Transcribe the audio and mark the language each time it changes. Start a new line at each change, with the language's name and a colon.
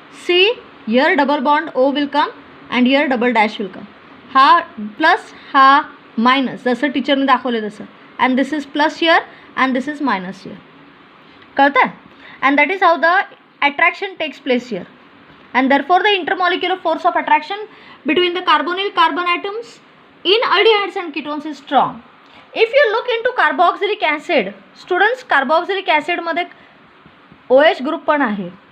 English: C here double bond O will come and here double dash will come.
Marathi: हा plus हा minus, जसं टीचरने दाखवले तसं.
English: and this is plus here and this is minus here.
Marathi: कळतं आहे?
English: and that is how the attraction takes place here. and therefore the intermolecular force of attraction between the carbonyl carbon atoms in aldehydes and ketones is strong. if you look into carboxylic acid, students, carboxylic acid
Marathi: मध्ये OH group पण आहे.